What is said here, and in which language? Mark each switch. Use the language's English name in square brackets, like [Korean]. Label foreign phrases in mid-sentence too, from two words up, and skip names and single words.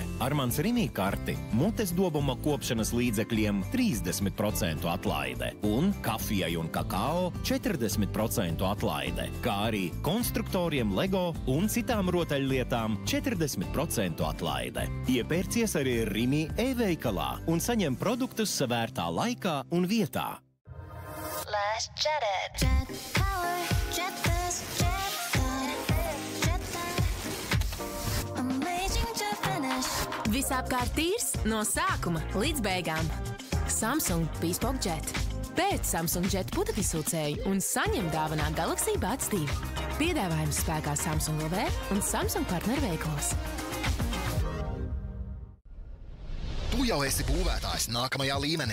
[Latvian] Ar mans Rimi karti mutes dobuma kopšanas līdzekļiem 30% atlaide un kafijai un kakao 40% atlaide, kā arī konstruktoriem Lego un citām rotaļlietām 40% atlaide. Iepērcies arī Rimi e-veikalā un saņem produktus savērtā laikā un vietā. [English] Let's jet it. Jet power, jet fast, jet fun, jet fun. Amazing to finish. [Latvian] Visapkārt tīrs no sākuma līdz beigām. Samsung Bespoke Jet. Pēc Samsung Jet putekļsūcēju un saņem dāvanā Galaxy Buds 2. Piedāvājums spēkā Samsung LV un Samsung partneru veiklos. Tu jau esi būvētājs nākamajā līmenī.